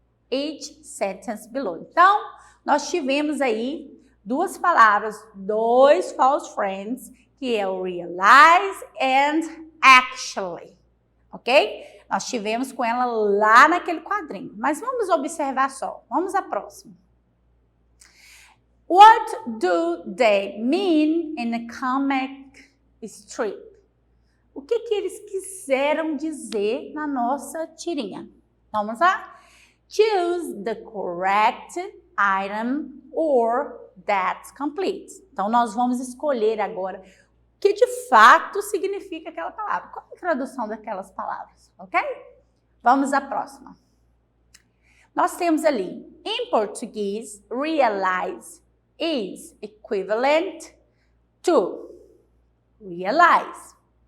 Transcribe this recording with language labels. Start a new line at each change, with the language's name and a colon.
English: Each sentence below.
Portuguese: Então, nós tivemos aí duas palavras, dois false friends, que é o realize and actually, ok? Nós tivemos com ela lá naquele quadrinho, mas vamos observar só. Vamos à próxima.
English: What do they mean in a comic strip?
Portuguese: O que eles quiseram dizer na nossa tirinha? Vamos lá?
English: Choose the correct item or that's complete.
Portuguese: Então, nós vamos escolher agora o que de fato significa aquela palavra. Qual é a tradução daquelas palavras, ok? Vamos à próxima. Nós temos ali, em português,
English: realize is equivalent to realize.